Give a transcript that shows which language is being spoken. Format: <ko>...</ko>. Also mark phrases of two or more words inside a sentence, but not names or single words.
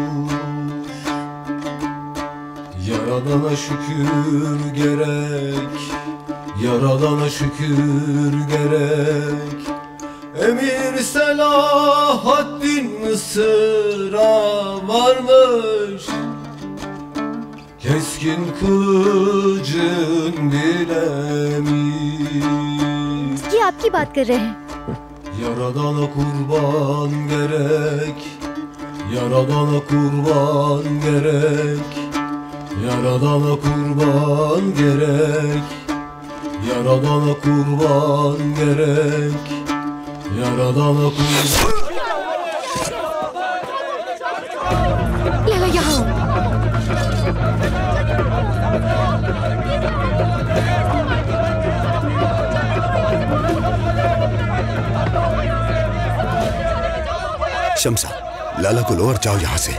<tr>Yaradana şükür gerek, Yaradana şükür gerek. Emir Selahaddin Mısır'a varmış, keskin kılıcın bilemiş.</tr> <hi>ये आपकी बात कर रहे हैं।</hi> <tr>Yaradana kurban gerek, Yaradana kurban gerek, Yaradana kurban gerek, Yaradana kurban gerek, Yaradana kurban.</tr> <hi>लाला यहाँ। शम्सा, लाला को लो और जाओ यहाँ से।</hi>